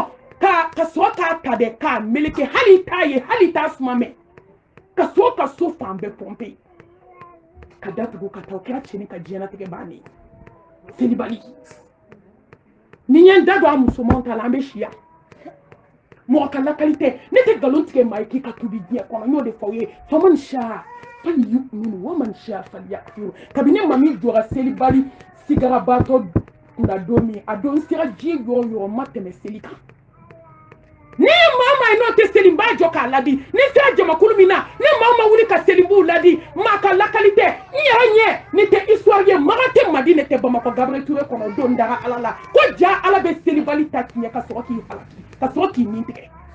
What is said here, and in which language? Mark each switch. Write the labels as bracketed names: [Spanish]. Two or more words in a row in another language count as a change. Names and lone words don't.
[Bambara] ka sɔrɔ k'a ta dɛ k'a meleke hali t'a ye hali t'a suma mɛn ka sɔrɔ ka so fan bɛɛ pɔnpe ka datugu ka taa o kɛra cɛnni ka diɲɛnatigɛ bannen selibali ni n ye n da don a musomanw ta la an bɛ si yan mɔgɔ ka lakali tɛ ne tɛ nkalon tigɛ maa ye k'i ka tubi diɲɛ kɔnɔ n y'o de fɔ aw ye faman [Arabic] شاء فليؤمن ومن شاء فليكفر [Bambara] kabini maa min jɔra selibali sigarabatɔ kunna don min a don sera diɲɛ yɔrɔ o yɔrɔ ma tɛmɛ seli kan ni maa n'o tɛ seli n b'a jɔ k'a ladi ni sera jamakulu min na ni maa ma wuli ka seli b'u ladi maa ka lakali tɛ n yɛrɛ ɲɛ ni tɛ histoire ye maga tɛ Madina tɛ Bamakɔ Gabriel Touré kɔnɔ don dara ala la ko ja ala bɛ selibali ta tiɲɛ ka sɔrɔ k'i halaki ka sɔrɔ k'i nin tigɛ